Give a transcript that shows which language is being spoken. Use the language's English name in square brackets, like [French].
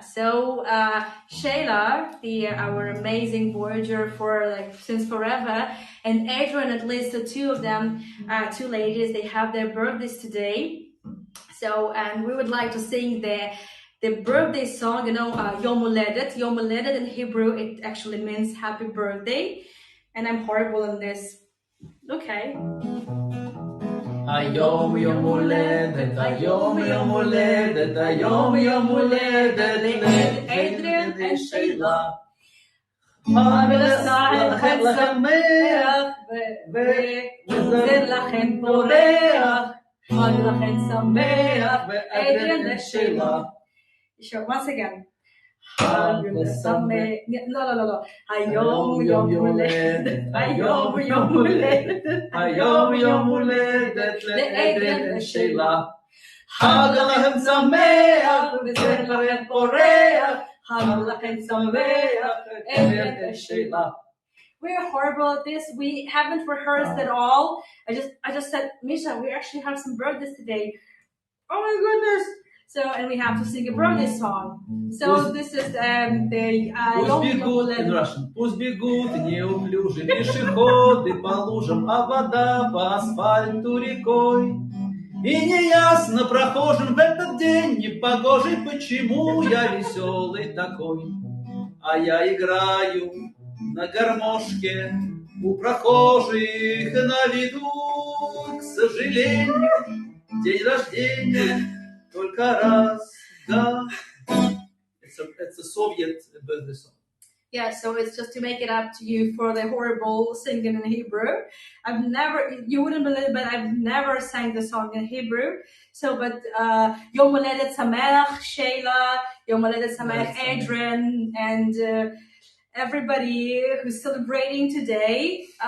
[English] So Shayla, our amazing voyager for like since forever, and Adrian, at least the two of them, two ladies, they have their birthdays today. So and we would like to sing the birthday song. Yom Uledet. Yom Uledet in Hebrew, it actually means happy birthday, and I'm horrible in this. Okay. [Hebrew] היום יום הולדת, היום יום הולדת, היום יום הולדת לאדריאן ושיילה. חג לכם שמח, וזר לכם פורח, חג לכם שמח, אדריאן ושיילה. [English] Sure, once again. [Hebrew] חג שמח, לא. היום יום הולדת, היום יום הולדת, היום יום הולדת לאדריאן ושיילה. חג לכם שמח, וזר לכם פורח, חג לכם שמח, אדריאן ושיילה. [English] We're horrible at this. We haven't rehearsed at all. I just said, Misha, we actually have some birthdays today. Oh my goodness! So, and we have to sing a birthday song. So this is the [Russian] Пусть бегут [English] in Russian. [Russian] Пусть бегут неуклюже пешеходы по лужам, а вода по асфальту рекой. И неясно прохожим в этот день непогожий, почему я веселый такой. А я играю на гармошке у прохожих на виду, к сожалению, день рождения только раз, да. [English] It's a Soviet birthday song. Yeah, so it's just to make it up to you for the horrible singing in Hebrew. You wouldn't believe, but I've never sang the song in Hebrew. So, but Yom Haledet Sameach, Shayla, Yom Haledet Sameach, Adrian, and everybody who's celebrating today.